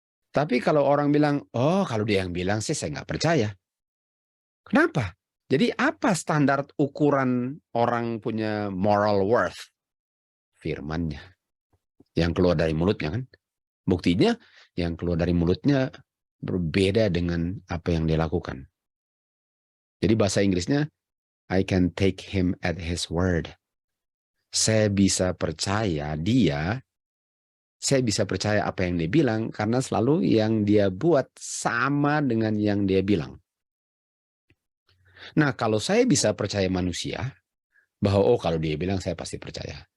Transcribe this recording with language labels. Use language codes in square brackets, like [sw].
[id] Tapi kalau orang bilang, oh kalau dia yang bilang sih saya nggak percaya. Kenapa? Jadi apa standar ukuran orang punya moral worth? Firmannya. Yang keluar dari mulutnya kan. Buktinya yang keluar dari mulutnya berbeda dengan apa yang dia lakukan. Jadi bahasa Inggrisnya, [en] I can take him at his word. [id] Saya bisa percaya apa yang dia bilang karena selalu yang dia buat sama dengan yang dia bilang. Nah, kalau saya bisa percaya manusia, bahwa oh kalau dia bilang saya pasti percaya.